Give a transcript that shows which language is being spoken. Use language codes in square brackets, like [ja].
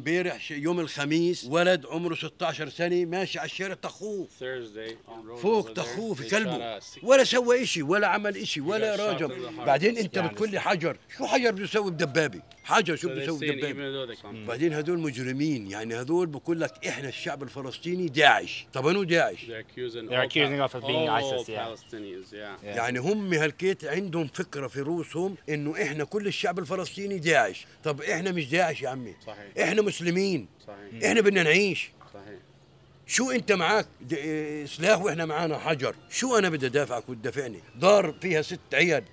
[ar] امبارح يوم الخميس ولد عمره 16 سنة ماشي على الشارع طخوه فوق طخوه في كلبه ولا سوى إشي ولا عمل إشي ولا راجم. بعدين أنت بتقول لي حجر. شو حجر بده يسوي بدبابة؟ حجر شو بده يسوي بدبابة؟ بعدين هذول مجرمين. يعني هذول بقول لك إحنا الشعب الفلسطيني داعش. طب أنو داعش؟ [en] They're accusing us of being ISIS. [ar] يعني هم هالكيت عندهم فكرة في روسهم إنه إحنا كل الشعب الفلسطيني داعش. طب إحنا مش داعش يا عمي. صحيح. إحنا مسلمين. صحيح. إحنا بدنا نعيش. صحيح. شو أنت معك سلاح وإحنا معانا حجر؟ شو أنا بدي أدافعك وتدافعني؟ دار فيها 6 عيال.